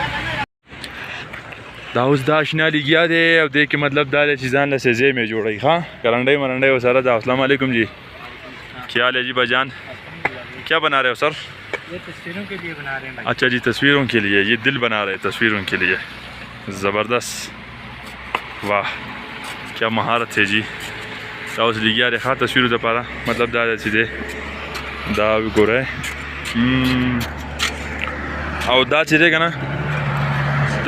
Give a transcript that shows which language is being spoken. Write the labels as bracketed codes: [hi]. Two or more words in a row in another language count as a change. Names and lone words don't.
[ps] دا اوس دا آشنا لګیا دی او دې کې مطلب دا چې ځان له سزې مې جوړي ها کرنډي مرنډي وسره دا [ar] السلام علیکم [ps] جی [ur] کیا حال ہے جی بھائی جان کیا بنا رہے ہو سر یہ تصویروں کے لیے بنا رہے ہیں بھائی. اچھا جی تصویروں کے لیے یہ دل بنا رہے ہیں تصویروں کے لیے زبردست واہ کیا مہارت ہے جی [ps] اوس لګیا دی ښه تصویرو دپاره مطلب دا دی چې دی دا وګورئ او دا چې دی که نه د